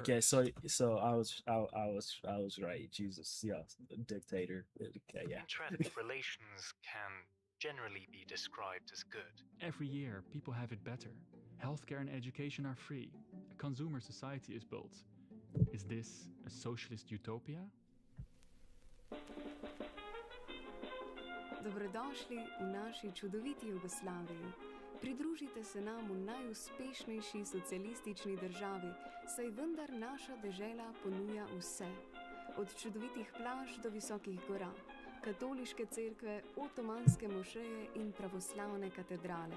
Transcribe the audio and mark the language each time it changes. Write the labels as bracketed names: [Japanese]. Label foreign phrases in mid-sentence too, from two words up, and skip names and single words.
[English] Okay, so I was right. Jesus, yeah, dictator. Okay, yeah. Intra-ethnic relations can generally be described as good. Every year, people have it better. Healthcare and education are free. A consumer society is built. Is this a socialist utopia? [Slovenian] Dobrodošli v naši čudoviti Jugoslaviji. Pridružite se nam v najuspešnejši socialistični državi, saj vendar naša dežela ponuja vse. Od čudovitih plaž do visokih gora, katoliške cerkve, otomanske mošeje in pravoslavne katedrale.